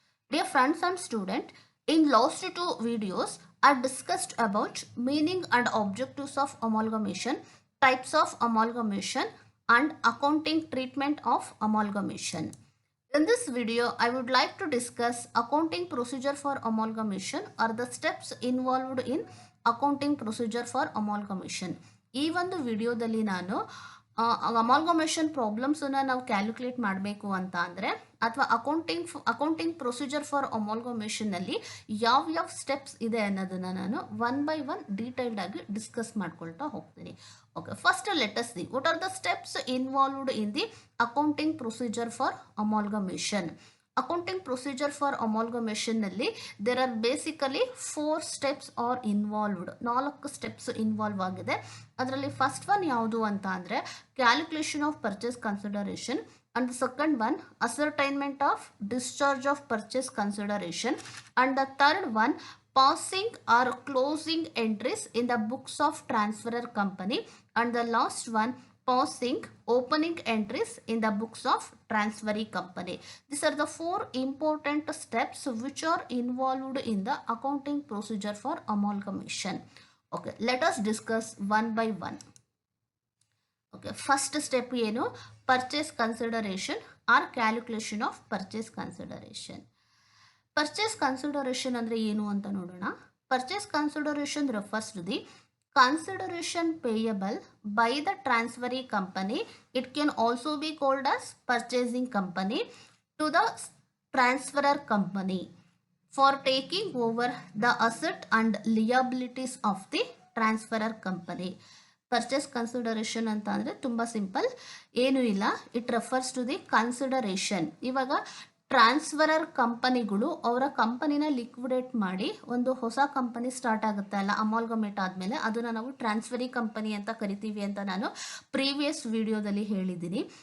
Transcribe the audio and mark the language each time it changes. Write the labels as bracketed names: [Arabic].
[English] Dear friends and students, in last two videos, I discussed about meaning and objectives of amalgamation, types of amalgamation, and accounting treatment of amalgamation. In this video, I would like to discuss accounting procedure for amalgamation or the steps involved in accounting procedure for amalgamation. [Kannada] ಈ ಒಂದು ವಿಡಿಯೋದಲ್ಲಿ ನಾನು amalgamation ಪ್ರಾಬ್ಲಮ್ಸನ್ನು ನಾವು calculate ಮಾಡಬೇಕು ಅಂತ ಅಂದರೆ ಅಥವಾ accounting procedure for ಅಮಾಲ್ಗಮೇಷನ್ನಲ್ಲಿ ಯಾವ ಸ್ಟೆಪ್ಸ್ ಇದೆ ಅನ್ನೋದನ್ನು ನಾನು ಒನ್ ಬೈ ಒನ್ ಡೀಟೇಲ್ಡ್ ಆಗಿ ಡಿಸ್ಕಸ್ ಮಾಡ್ಕೊಳ್ತಾ ಹೋಗ್ತೀನಿ. [English] Okay, first let us see what are the steps involved in the accounting procedure for amalgamation. Accounting procedure for amalgamation [Kannada] nalli [English] there are basically 4 steps are involved. 4 steps involve [Kannada] agide. Adralli [English] first one [Kannada] yaudu anta andre [English] calculation of purchase consideration, and the second one ascertainment of discharge of purchase consideration, and the third one passing or closing entries in the books of transferor company, and the last one passing opening entries in the books of transferee company. These are the 4 important steps which are involved in the accounting procedure for amalgamation. Okay, let us discuss one by one. Okay, first step [Kannada] ಏನು [English] purchase consideration or calculation of purchase consideration. [Kannada] Purchase consideration ಅಂದರೆ ಏನು ಅಂತ ನೋಡೋಣ. Purchase consideration [English] Refers to the consideration payable by the transferee company. It can also be called as purchasing company to the transferor company for taking over the asset and liabilities of the transferor company. [Kannada] Purchase consideration ಅಂತ ಅಂದರೆ ತುಂಬ simple, ಏನೂ ಇಲ್ಲ. [English] It refers to the consideration. [Kannada] ಇವಾಗ transferor ಕಂಪನಿಗಳು ಅವರ ಕಂಪನಿನ liquidate ಮಾಡಿ ಒಂದು ಹೊಸ ಕಂಪನಿ ಸ್ಟಾರ್ಟ್ ಆಗುತ್ತೆ ಅಲ್ಲ, ಅಮಾಲ್ಗಮೇಟ್ ಆದಮೇಲೆ ಅದನ್ನು ನಾವು ಟ್ರಾನ್ಸ್ಫರಿ ಕಂಪನಿ ಅಂತ ಕರಿತೀವಿ ಅಂತ ನಾನು ಪ್ರೀವಿಯಸ್ ವಿಡಿಯೋದಲ್ಲಿ ಹೇಳಿದ್ದೀನಿ.